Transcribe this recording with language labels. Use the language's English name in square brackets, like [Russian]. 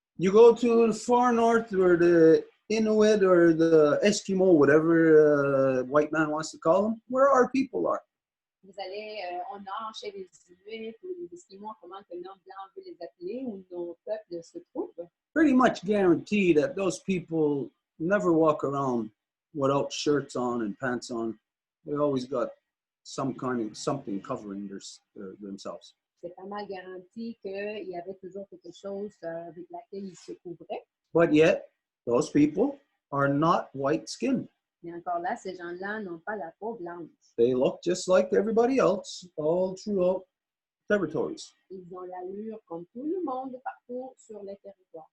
[English] You go to the far north where the Inuit or the Eskimo, whatever white man wants to call them, where our people are. [French] Vous allez au nord chez les Inuits ou les Esquimaux, comment que l'homme blanc veut les appeler, où nos peuples se trouvent. [English] Pretty much guarantee that those people never walk around without shirts on and pants on. They always got something covering themselves. [French] C'est pas mal garanti qu'il y avait toujours quelque chose avec laquelle ils se couvraient. [English] But yet, those people are not white-skinned. [French] Mais encore là, ces gens-là n'ont pas la peau blanche. [English] They look just like everybody else all throughout territories. [French] Ils ont l'allure comme tout le monde partout sur les territoires.